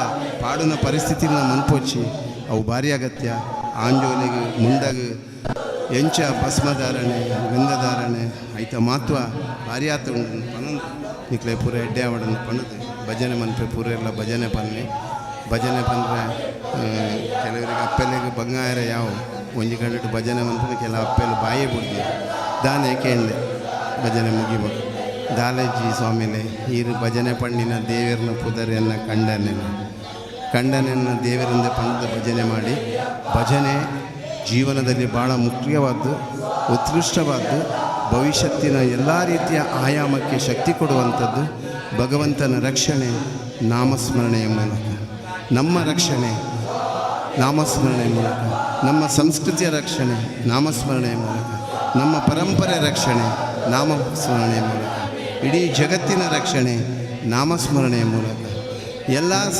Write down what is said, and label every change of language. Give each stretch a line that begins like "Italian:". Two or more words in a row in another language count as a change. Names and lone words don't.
Tulu: ಪಾಡುನ ಪರಿಸ್ಥಿತಿನ ಮನ್ಪೊಚ್ಚಿ ಅವು ಭಾರಿ ಅಗತ್ಯ ಆಂಜೋಲಿಗೆ ಮುಂಡಗೆ ಎಂಚ ಭಸ್ಮಧಾರಣೆ ಗಂಧಧಾರಣೆ ಐತ ಮಹತ್ವ ಭಾರಿ ಆತ ಉಂಡು ಪನೊಂದು ನಿಕ್ಲೆ ಪೂರ ಎಡ್ಡೆ ಆವಡನ್ನು ಪಣದು ಭಜನೆ ಮನ್ಪೆ ಪೂರ ಎಲ್ಲ ಭಜನೆ ಪನ್ನೆ ಭಜನೆ ಪಂದ್ರೆ ಕೆಲವರಿಗೆ ಅಪ್ಪೆಲೆಗೆ ಬಂಗಾರ ಯಾವ ಒಂಜಿ ಗಂಟೆ ಭಜನೆ ಮನ್ಪನೆ ಕೆಲ ಅಪ್ಪೆಲು ಬಾಯೇ ಬಿಡ್ದು ದಾನೆ ಕೇಂಡೆ
Kannada: ಭಜನೆ ಮುಗಿಬೇಕು
Tulu: ದಾಲಜ್ಜಿ ಸ್ವಾಮಿಲೆ ಈರು ಭಜನೆ ಪಣ್ಣಿನ ದೇವರನ್ನ ಪುದರಿಯನ್ನು
Kannada: ಕಂಡನೆಯನ್ನು ದೇವರಿಂದ ಪಂಡದ ಭಜನೆ ಮಾಡಿ ಭಜನೆ ಜೀವನದಲ್ಲಿ ಭಾಳ ಮುಖ್ಯವಾದ್ದು ಉತ್ಕೃಷ್ಟವಾದ್ದು ಭವಿಷ್ಯತ್ತಿನ ಎಲ್ಲ ರೀತಿಯ ಆಯಾಮಕ್ಕೆ ಶಕ್ತಿ ಕೊಡುವಂಥದ್ದು ಭಗವಂತನ ರಕ್ಷಣೆ ನಾಮಸ್ಮರಣೆಯ ಮೂಲಕ ನಮ್ಮ ರಕ್ಷಣೆ ನಾಮಸ್ಮರಣೆಯ ಮೂಲಕ ನಮ್ಮ ಸಂಸ್ಕೃತಿಯ ರಕ್ಷಣೆ ನಾಮಸ್ಮರಣೆಯ ಮೂಲಕ ನಮ್ಮ ಪರಂಪರೆ ರಕ್ಷಣೆ ನಾಮಸ್ಮರಣೆಯ ಮೂಲಕ ಇಡೀ ಜಗತ್ತಿನ ರಕ್ಷಣೆ ನಾಮಸ್ಮರಣೆಯ ಮೂಲಕ ಎಲ್ಲ